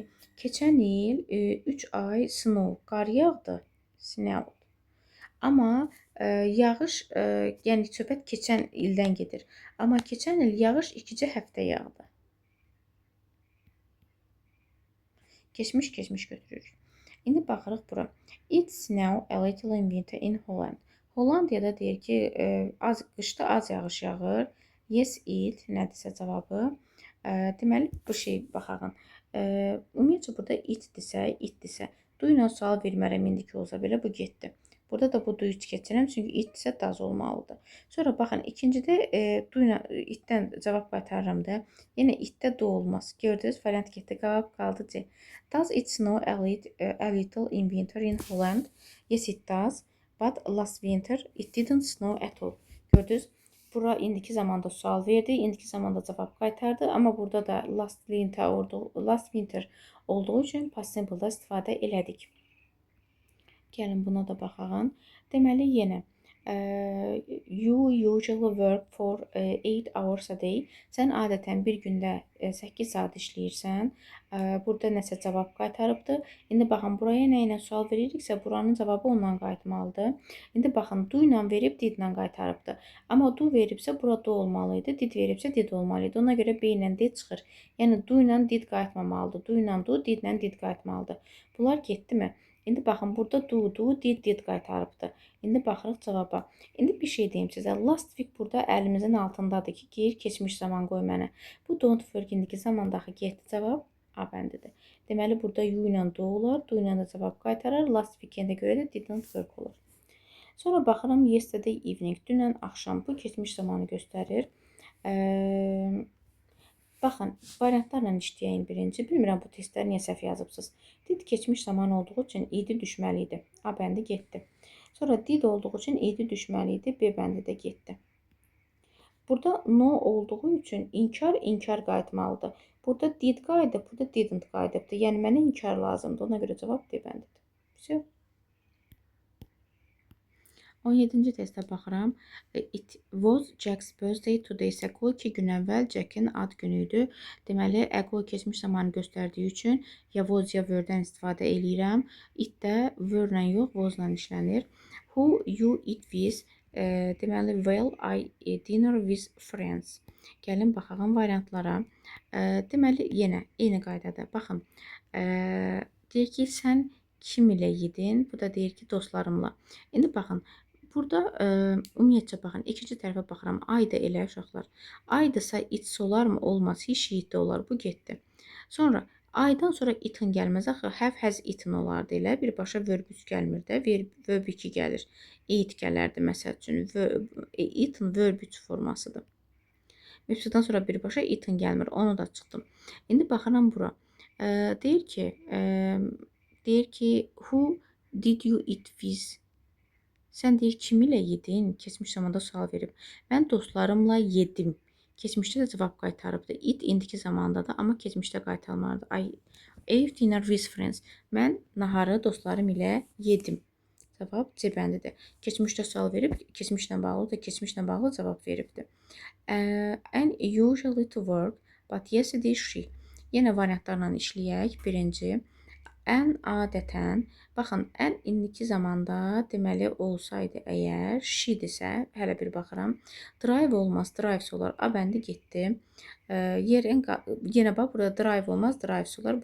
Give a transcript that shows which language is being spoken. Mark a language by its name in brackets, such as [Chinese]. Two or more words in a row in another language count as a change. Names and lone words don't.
[Azerbaijani] Keçən il 3 ay snow, qar yağdı. Snow. Amma yağış, yəni söhbət keçən ildən gedir. Amma keçən il yağış 2-ci həftə yağdı. Keçmiş götürürük. İndi baxırıq bura. [English] It snow a little in winter in Holland. [Azerbaijani] Hollandiyada deyir ki, qışda az yağış yağır. [English] Yes, it [Azerbaijani] nədirsə cavabı. Deməli, bu şey baxağın. Ümumiyyətcə burada itdirsə, du ilə sual vermərəm indiki olsa belə bu getdi. Burada da bu du iç keçirəm, çünki itdirsə daz olmalıdır. Sonra baxın, ikincidə du ilə itdən cavab qaytarıram da. Yenə itdə du olmaz. Gördünüz, variant getdi, cavab qaldı C. [English] Does it snow a little in winter in Holland? Yes, it does. But last winter it didn't snow at all. [Azerbaijani] Gördünüz? Bura indiki zamanda sual verdi, indiki zamanda cavab qaytardı. Amma burada da [English] last winter [Azerbaijani] olduğu üçün [English] past simple- [Azerbaijani] da istifadə elədik. Gəlin buna da baxağın. Deməli, yenə [English] you usually work for 8 hours a day. [Azerbaijani] Sən adətən bir gündə 8 saat işləyirsən. Burada nəsə cavab qaytarıbdır. İndi baxın, buraya nə ilə sual veririksə, buranın cavabı ondan qayıtmalıdır. İndi baxın, du ilə verib, did ilə qaytarıbdır. Amma du veribsə, burada du olmalıydı. Did veribsə, did olmalıydı. Ona görə B ilə D çıxır. Yəni, du ilə did qayıtmamalıdır. Du ilə du, did ilə did qayıtmalıdır. Bunlar getdimi? İndi baxın, burada du, did qaytarıbdır. İndi baxırıq cavaba. İndi bir şey deyim sizə. [English] Last week [Azerbaijani] burada əlimizin altındadır ki, geyir keçmiş zaman qoy mənə. Bu [English] don't work [Azerbaijani] indiki zamandakı getdi cavab A bəndidir. Deməli, burada you ilə do olar. Do ilə də cavab qaytarar. [English] Last weekend- [Azerbaijani] ə görə də [English] didn't work [Azerbaijani] olur. Sonra baxıram [English] yesterday evening. [Azerbaijani] Dünən axşam. Bu keçmiş zamanı göstərir. Baxın, variantlarla işləyək birinci. Bilmirəm bu testləri niyə səhv yazıbsınız. Did keçmiş zaman olduğu üçün idi düşməli idi. A bəndi getdi. Sonra did olduğu üçün idi düşməli idi. B bəndi də getdi. Burada no olduğu üçün inkar qayıtmalıdır. Burada did qayıdıb, burada didn't qayıdıbdır. Yəni mənə inkar lazımdır. Ona görə cavab D bəndidir. Все. 17-ci testə baxıram. [English] It was Jack's birthday 2 days ago. [Azerbaijani] 2 gün əvvəl Jack'in ad günü idi. Deməli, ago keçmiş zamanı göstərdiyi üçün ya was ya were-dən istifadə eləyirəm. It də were-lə yox, was-la işlənir. [English] Who you eat with? Deməli, well, I dinner with friends. [Azerbaijani] Gəlin baxaq variantlara. Deməli, yenə eyni qaydada. Baxın, deyir ki, sən kim ilə yedin? Bu da deyir ki, dostlarımla. İndi baxın, burada ümumiyyətcə baxın, ikinci tərəfə baxıram. Ay da elə uşaqlar. Aydısa it's olarmı? Olmaz. Hiç it də olar. Bu getdi. Sonra aydan sonra itin gəlməz. Axı [English] have has eaten [Azerbaijani] olardı elə. Birbaşa [English] verb 3 [Azerbaijani] gəlmir də. [English] Verb 2 [Azerbaijani] gəlir. Eat gələrdi məsəl üçün. Eaten [English] verb 3 [Azerbaijani] formasıdır. Mübtədən sonra birbaşa eaten gəlmir. Onu da çıxdım. İndi baxıram bura. Deyir ki [English] who did you eat with? [Azerbaijani] Sən deyir kim ilə yedin? Keçmiş zamanda sual verib. Mən dostlarımla yedim. Keçmişdə də cavab qaytarıbdı. It indiki zamandadır, amma keçmişdə qaytarmalıdır. [English] I ate dinner with friends. [Azerbaijani] Mən naharı dostlarım ilə yedim. Cavab C bəndidir. Keçmişdə sual verib, keçmişlə bağlı da keçmişlə bağlı cavab veribdi. [English] And usually to work, but yesterday she. [Azerbaijani] Yenə variantlarla işləyək. Birinci. Ən adətən, baxın, ən indiki zamanda deməli olsaydı əgər, she-dirsə, hələ bir baxıram. Drive olmaz, drives olar. A bəndi getdi. Yenə bax, burada drive olmaz, drives olar.